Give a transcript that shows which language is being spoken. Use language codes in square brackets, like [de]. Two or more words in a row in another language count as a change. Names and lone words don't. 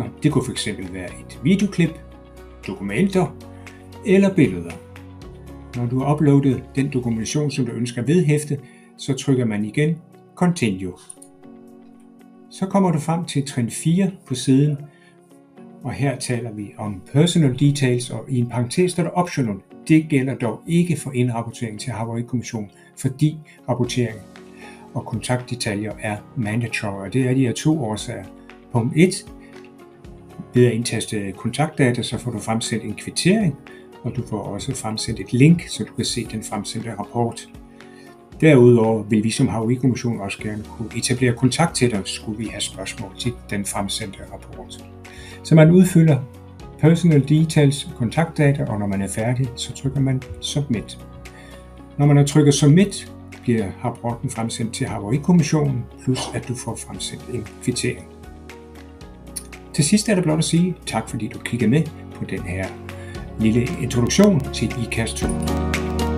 [da] Det kunne fx være et videoklip, dokumenter eller billeder. Når du har uploadet den dokumentation, som du ønsker at vedhæfte, så trykker man igen Continue. Så kommer du frem til trin 4 på siden, og her taler vi om [en] personal details, [da] og i en parentes står der optional. Det gælder dog ikke for indrapportering til Havarikommissionen, fordi rapportering og kontaktdetaljer er mandatory, og det er de her to årsager. Punkt 1. Ved at indtaste kontaktdata, så får du fremsendt en kvittering, og du får også fremsendt et link, så du kan se den fremsendte rapport. Derudover vil vi som Havarikommission også gerne kunne etablere kontakt til dig, skulle vi have spørgsmål til den fremsendte rapport. Så man udfylder [en] personal details, [da] kontaktdata, og når man er færdig, så trykker man Submit. Når man har trykket Submit, bliver rapporten fremsendt til Havarikommissionen, plus at du får fremsendt en kvittering. Til sidst er der blot at sige tak, fordi du kiggede med på den her lille introduktion til ICAS-2.